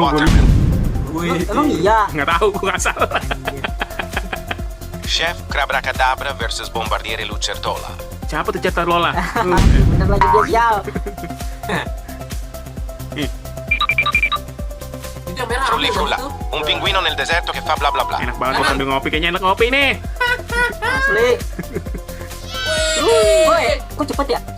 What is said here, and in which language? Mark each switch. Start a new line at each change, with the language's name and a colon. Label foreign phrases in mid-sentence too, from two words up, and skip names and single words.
Indonesian: Emang iya? nggak tahu, gua nggak salah. Chef Crabrakadabra versus Bombardiere Lucertola. Siapa tuh cetar Lola? Bener lagi dia sial. Itu yang merah Frulli apa frulla. itu?
Italian: Un pinguino nel deserto che fa bla bla bla.
Indonesian: Enak banget gua sambil ngopi, kayaknya enak ngopi nih. Asli. Woi, kok cepet ya?